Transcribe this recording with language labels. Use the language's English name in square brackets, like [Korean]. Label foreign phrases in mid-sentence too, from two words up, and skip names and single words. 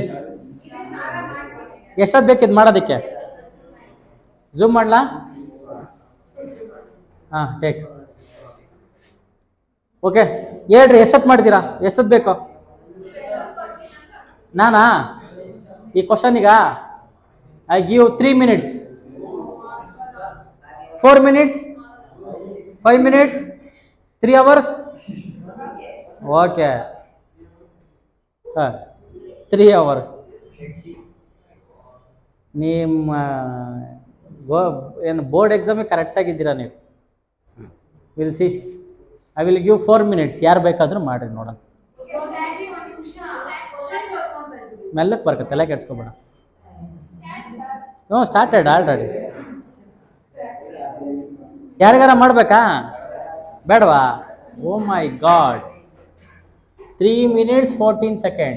[Kannada] ಎಷ್ಟೊತ್ತು ಬೇಕಿದ್ ಮಾಡೋದಕ್ಕೆ? ಝೂಮ್ ಮಾಡಲಾ? ಹಾಂ, ಟೇಕ್. ಓಕೆ, ಹೇಳ್ರಿ ಎಷ್ಟೊತ್ತು ಮಾಡ್ತೀರಾ? ಎಷ್ಟೊತ್ತು ಬೇಕು? [English] ನಾನಾ ಈ ಕ್ವಶನಿಗ I give 3 minutes, 4 minutes, 5 minutes, 3 hours. ಓಕೆ, 3 hours. [Kannada] ನಿಮ್ಮ ಏನು ಬೋರ್ಡ್ ಎಕ್ಸಾಮಿಗೆ ಕರೆಕ್ಟಾಗಿದ್ದೀರಾ ನೀವು? [English] Will see. I will give 4 minutes. [Kannada] ಯಾರು ಬೇಕಾದರೂ ಮಾಡಿರಿ ನೋಡೋಣ. ಮೆಲ್ಲಕ್ಕೆ ಬರ್ಕತ್ತೆ, ತಲೆ ಕೆಡ್ಸ್ಕೊಬೇಡ. [English] ಹ್ಞೂ, started already. [Kannada] ಯಾರಿಗಾರ ಮಾಡಬೇಕಾ ಬೇಡವಾ? [English] Oh my God, 3 minutes 14 seconds.